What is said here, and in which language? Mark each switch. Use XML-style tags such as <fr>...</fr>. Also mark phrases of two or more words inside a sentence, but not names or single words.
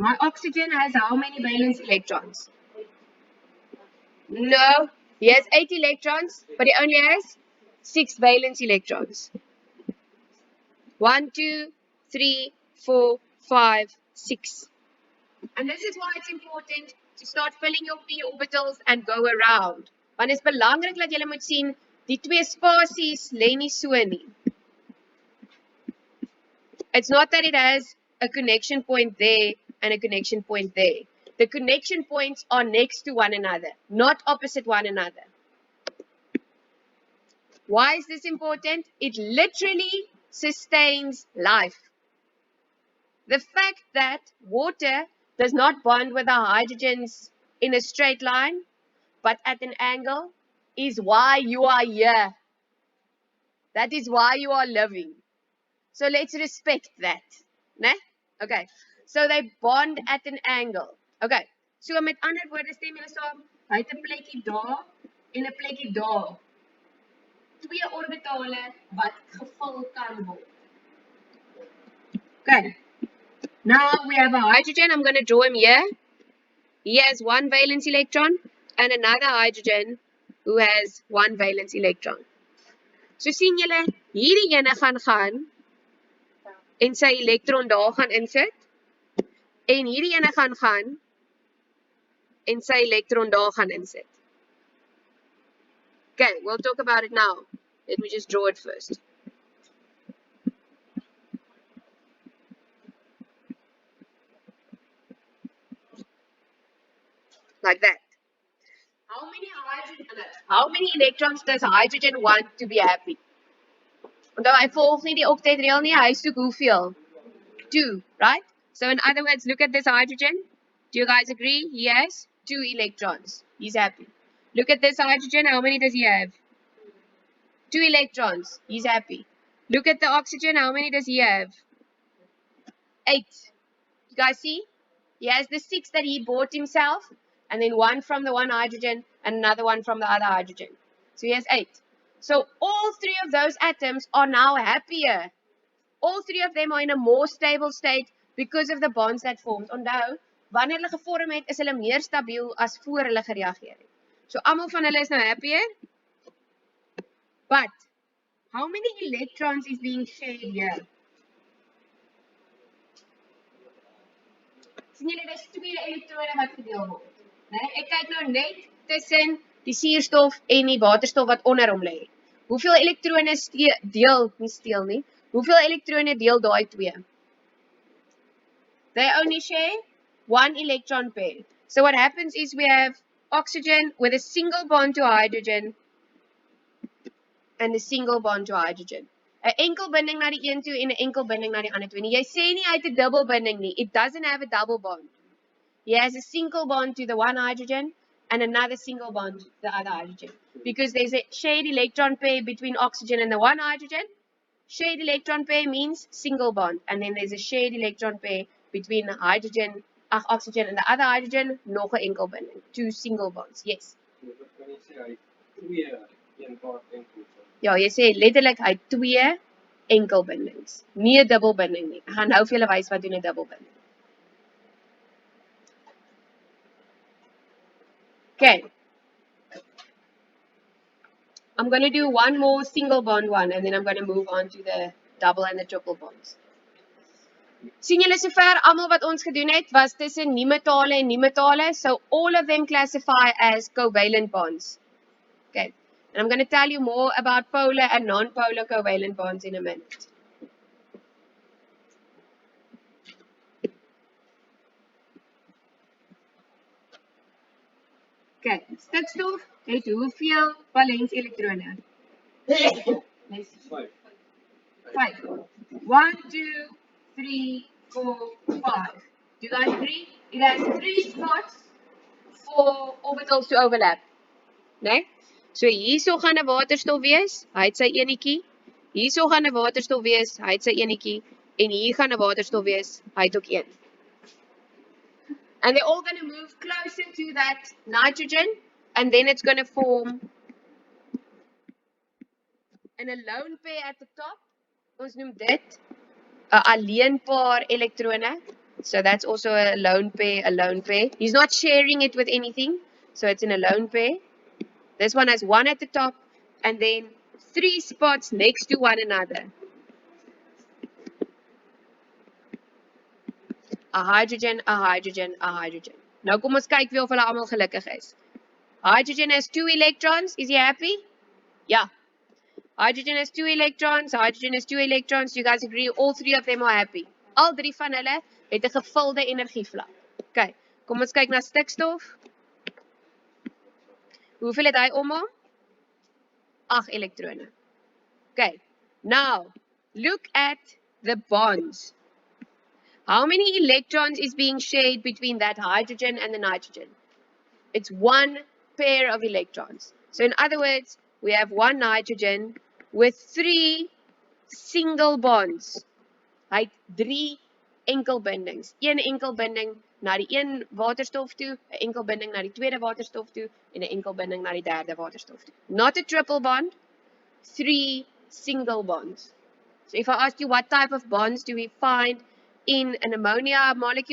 <en>My oxygen has how many valence electrons? No, he has 8 electrons, but he only has 6 valence electrons. 1, 2, 3, 4, 5, 6. And this is why it's important to start filling your p orbitals and go around.</en> <af>Want dit is belangrik dat jy moet sien die 2 spasies lê nie so nie.</af> <en>It's not that it has a connection point there and a connection point there. The connection points are next to one another, not opposite one another. Why is this important? It literally sustains life. The fact that water does not bond with the hydrogens in a straight line, but at an angle, is why you are here. That is why you are living. So let's respect that. Ne? Okay. So they bond at an angle. Okay.</en> <af>So met ander woorde stem julle saam, hy het 'n plekkie daar en 'n plekkie daar. 2 orbitale wat gevul kan word.</af> <en>Okay. Now we have a hydrogen. I'm going to draw him here. He has 1 valence electron and another hydrogen who has 1 valence electron. So sien julle, hierdie ene gaan en sy elektron daar gaan insit en hierdie ene gaan en sy elektron daar gaan insit. Okay, we'll talk about it now. Let me just draw it first. Like that. How many electrons does hydrogen want to be happy?</en> <af>Onthou hy volg nie die octetreël nie, hy soek hoeveel?</af> <en>2, right? So in other words, look at this hydrogen. Do you guys agree? He has 2 electrons. He's happy. Look at this hydrogen. How many does he have? 2 electrons. He's happy. Look at the oxygen. How many does he have? 8. You guys see? He has the 6 that he bought himself, and then 1 from the one hydrogen and another one from the other hydrogen. So he has 8. So all 3 of those atoms are now happier. All 3 of them are in a more stable state because of the bonds that formed.</en> <af>Onthou, wanneer hulle gevorm het, is hulle meer stabiel as voor hulle gereageer het. So almal van hulle is nou happier.</af> <en>But how many electrons is being shared here?</en> <af>Sien julle, dis 2 elektrone wat verdeel word. Nee, ek kyk nou net tussen die suurstof en die waterstof wat onder hom lê. Hoeveel elektrone Hoeveel elektrone deel daai 2?</af> <en>They only share 1 electron pair. So what happens is we have oxygen with a single bond to hydrogen and a single bond to hydrogen. 'n enkel binding na die een toe en 'n enkel binding na die ander toe. Jy sê nie hy het 'n dubbel binding nie. It doesn't have a double bond. He has a single bond to the one hydrogen and another single bond to the other hydrogen. Because there's a shared electron pair between oxygen and the one hydrogen. Shared electron pair means single bond. And then there's a shared electron pair between the oxygen and the other hydrogen.</en> <af>Nog 'n enkel binding.</af> <en>2 single bonds.</en> <af>Yes. Ja, jy sê letterlik hy 2 enkelbindings. Nie 'n dubbelbinding nie. Ek gaan nou vir julle wys wat doen 'n dubbelbinding.</af> <en>Okay. I'm going to do one more single bond one and then I'm going to move on to the double and the triple bonds.</en> <af>Sien julle sover almal wat ons gedoen het was tussen nie-metale en nie-metale,</af> <en>so all of them classify as covalent bonds. Okay. And I'm going to tell you more about polar and non-polar covalent bonds in a minute.</en> <af>Okay, stikstof het hoeveel valens elektrone? 5. 1, 2, 3, 4, 5.</af> <en>Do you guys agree? It has 3 spots for orbitals to overlap.</en> <af>Nee? So hierso gaan 'n waterstof wees, hy het sy enetjie. Hierso gaan 'n waterstof wees, hy het sy enetjie en hier gaan 'n waterstof wees, hy het ook een.</af> <en>And they're all going to move closer to that nitrogen and then it's going to form an alone pair at the top.</en> <af>Ons noem dit 'n alleen paar elektrone.</af> <en>So that's also a lone pair. He's not sharing it with anything. So it's in a lone pair. This one has 1 at the top and then 3 spots next to one another. A hydrogen, a hydrogen, a hydrogen.</en> <af>Nou kom ons kyk wie of hulle almal gelukkig is.</af> <en>Hydrogen has 2 electrons. Is he happy? Yeah. Hydrogen has 2 electrons. Hydrogen has 2 electrons. You guys agree? All 3 of them are happy.</en> <af>Al 3 van hulle het 'n gevulde energievlak. Okay. Kom ons kyk na stikstof. Hoeveel het hy om hom? 8 elektrone.</af> <en>Okay. Now, look at the bonds. How many electrons is being shared between that hydrogen and the nitrogen? It's 1 pair of electrons. So in other words, we have 1 nitrogen with 3 single bonds.</en> <af>Hy het 3 enkelbindings. 1 enkelbinding na die een waterstof toe, 'n enkelbinding na die tweede waterstof toe en 'n enkelbinding na die derde waterstof toe.</af> <en>Not a triple bond, 3 single bonds. So if I ask you what type of bonds do we find in an ammonia molecule,</en>